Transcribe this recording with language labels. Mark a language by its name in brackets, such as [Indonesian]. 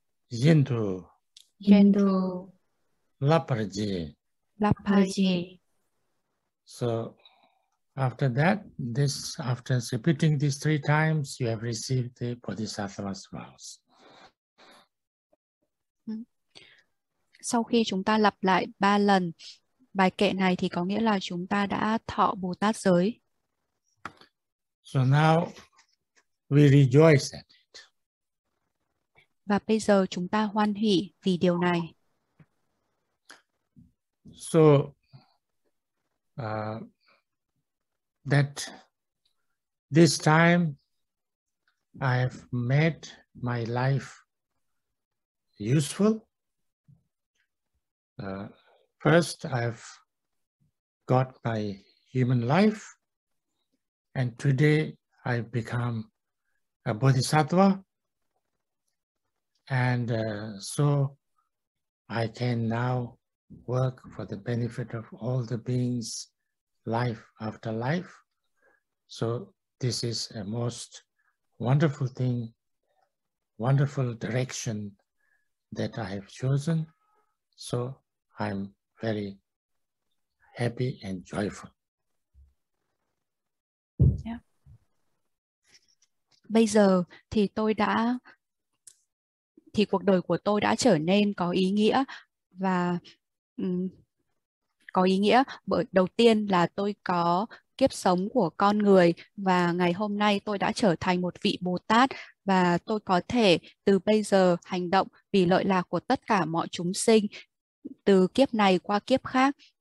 [English] Yindu, Jin du, Laparji. La pa yi. So after that, after repeating these 3 times, you have received the Bodhisattva's vows. [Vietnamese] Sau khi chúng ta lặp lại 3 lần bài kệ này thì có nghĩa là chúng ta đã thọ Bồ Tát giới. [English] So now we rejoice at it. [Vietnamese] Và bây giờ chúng ta hoan hỉ vì điều này. [English] So that this time I have made my life useful. First, I've got my human life, and today I've become a bodhisattva, and so I can now work for the benefit of all the beings, life after life. So this is a most wonderful thing, wonderful direction that I have chosen. So I'm very happy and joyful. Yeah. [Vietnamese] Bây giờ thì cuộc đời của tôi đã trở nên có ý nghĩa, và có ý nghĩa bởi đầu tiên là tôi có kiếp sống của con người, và ngày hôm nay tôi đã trở thành một vị Bồ Tát, và tôi có thể từ bây giờ hành động vì lợi lạc của tất cả mọi chúng sinh từ kiếp này qua kiếp khác.